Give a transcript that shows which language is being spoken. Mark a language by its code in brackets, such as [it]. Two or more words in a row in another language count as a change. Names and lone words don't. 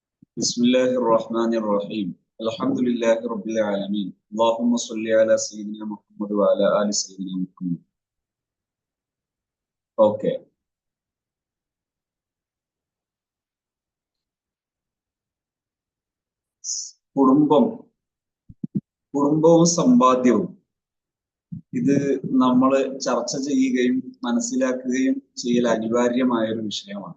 [ar] بسم الله الرحمن الرحيم الحمد لله رب العالمين اللهم صل على سيدنا محمد وعلى آل سيدنا محمد. [ml] ഓക്കെ, കുടുംബവും സമ്പാദ്യവും ഇത് നമ്മൾ ചർച്ച ചെയ്യുകയും മനസ്സിലാക്കുകയും ചെയ്യൽ അനിവാര്യമായ ഒരു വിഷയമാണ്.